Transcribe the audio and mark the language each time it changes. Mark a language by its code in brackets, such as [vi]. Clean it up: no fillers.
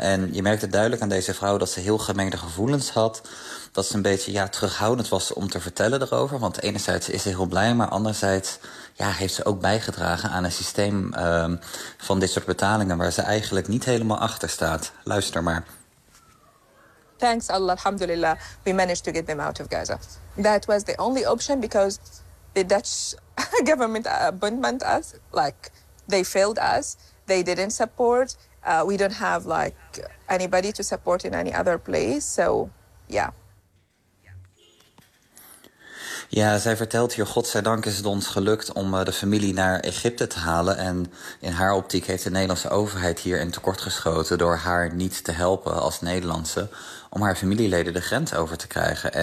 [nl] En je merkte duidelijk aan deze vrouw dat ze heel gemengde gevoelens had. Dat ze een beetje terughoudend was om te vertellen erover. Want enerzijds is ze heel blij, maar anderzijds heeft ze ook bijgedragen aan een systeem van dit soort betalingen waar ze eigenlijk niet helemaal achter staat. Luister maar. [en] Thanks Allah, alhamdulillah, we managed to get them out of Gaza. That was the only option because the Dutch government abandoned us. Like, they failed us. They didn't support. We don't have like anybody to support in any other place. So, yeah. [nl] Ja, zij vertelt hier, godzijdank is het ons gelukt om de familie naar Egypte te halen. En in haar optiek heeft de Nederlandse overheid hier in tekort geschoten door haar niet te helpen als Nederlandse om haar familieleden de grens over te krijgen.